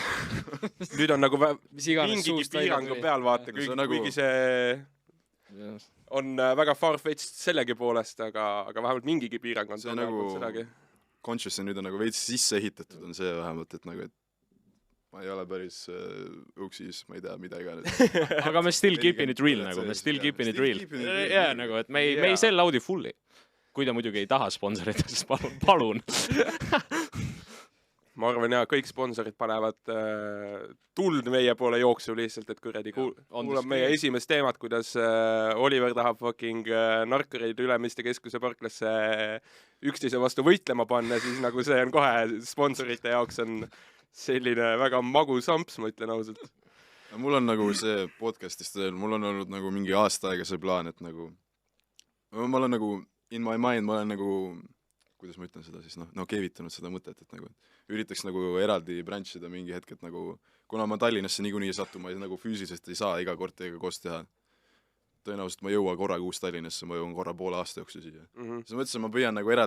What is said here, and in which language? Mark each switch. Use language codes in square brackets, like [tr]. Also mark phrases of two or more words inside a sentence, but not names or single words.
[et] Nüüd on nagu mingigi piirangu peal vaata, kuigi see on väga far-fetched sellegi poolest, aga vähemalt mingigi piirang on. See nagu conscious on nüüd on nagu veits sisse ehitatud on see vähemalt, et nagu, et ma ei ole päris uksis, ma ei tea, mida iganes. Aga me [en] still keeping it real [et] nagu, me [en] still keeping it real. [et] Jaa, nagu, et me ei sell Audi fulli. Kui ta muidugi ei taha sponsorit, siis palun. Ma arvan, kõik sponsorid panevad tuld meie poole jooksu lihtsalt, et kuradi kuulab meie esimest teemat, kuidas Oliver tahab fucking narkareid Ülemiste keskuse parklasse üksteise vastu võitlema panna, siis nagu see on kohe sponsorite jaoks on selline väga magus amps, ma ütlen ausalt. Mul on nagu see podcastist, mul on olnud nagu mingi aasta aega see plaan, et nagu ma olen nagu [en] in my mind, [et] ma olen nagu, kuidas ma ütlen seda siis, keevitanud seda mõtet, et nagu üritaks nagu eraldi branchida mingi hetk, et nagu, kuna ma Tallinnasse niikuinii sattuma nagu füüsiliselt ei saa iga korteriga koos teha, tõenäoliselt ma jõua korra kuus Tallinnasse, ma jõuan korra poole aasta jooksu siia. Siis ma mõtlesin, ma püüan nagu eraldi...